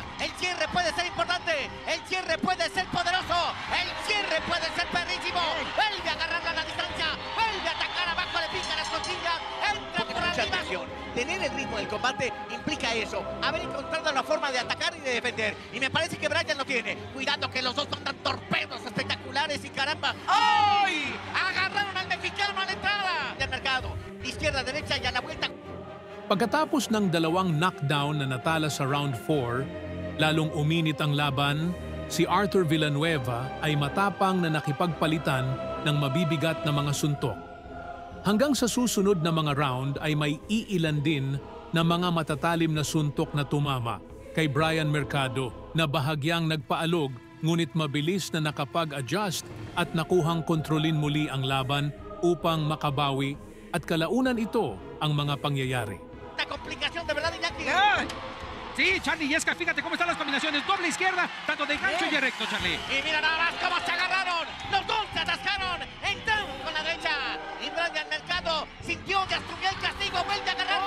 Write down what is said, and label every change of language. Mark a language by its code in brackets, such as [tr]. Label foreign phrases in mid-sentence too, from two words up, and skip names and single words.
[es] El cierre puede ser importante, el cierre puede ser poderoso, el cierre puede ser perrísimo, vuelve a agarrarla a la distancia, vuelve a atacar abajo, le pica las costillas, entra por arriba. Tener el ritmo del combate implica eso, haber encontrado la forma de atacar y de defender, y me parece que Brian lo tiene. Cuidado que los dos mandan torpedos espectaculares y caramba, ¡ay! Agarraron al mexicano a la entrada del mercado, izquierda, derecha y a la vuelta. [tl] Pagkatapos ng 2 knockdown na natala sa round 4, lalong uminit ang laban, si Arthur Villanueva ay matapang na nakipagpalitan ng mabibigat na mga suntok. Hanggang sa susunod na mga round ay may iilan din na mga matatalim na suntok na tumama kay Brian Mercado na bahagyang nagpaalog ngunit mabilis na nakapag-adjust at nakuhang kontrolin muli ang laban upang makabawi at kalaunan ito ang mga pangyayari. [es] La complicación de verdad, Iñaki. Sí, Charlie, y es que fíjate cómo están las combinaciones. Doble izquierda, tanto de gancho y de recto, Charlie. Y mira nada más cómo se agarraron. Los dos se atascaron. Entraron con la derecha. Y Brian Mercado sintió que asumió el castigo. Vuelve a agarrarlo.